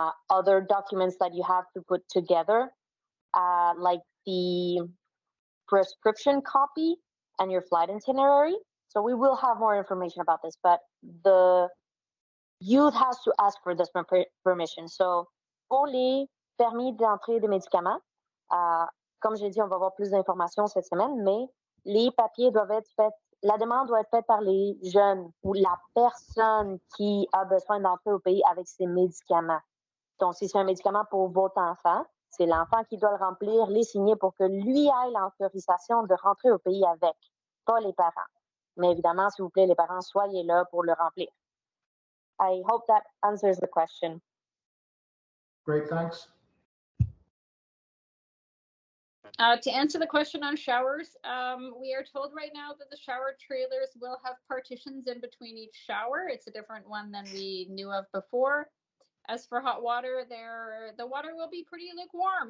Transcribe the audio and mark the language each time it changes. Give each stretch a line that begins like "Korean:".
English: other documents that you have to put together, like the prescription copy and your flight itinerary. So we will have more information about this, but the youth has to ask for this permission.
French: So pour les permis d'entrée des médicaments, comme j'ai dit, on va avoir plus d'informations cette semaine, mais les papiers doivent être faits, la demande doit être faite par les jeunes ou la personne qui a besoin d'entrer au pays avec ses médicaments. Donc, si c'est un médicament pour votre enfant, c'est l'enfant qui doit le remplir, les signer pour que lui ait l'autorisation de rentrer au pays avec, pas les parents. Mais évidemment, s'il vous plaît, les parents, soyez là pour le remplir.
English: I hope that answers the question. Great, thanks. To answer the question on showers, we are told right now that the shower trailers will have partitions in between each shower. It's a different one than we knew of before. As for hot water, the water will be pretty lukewarm.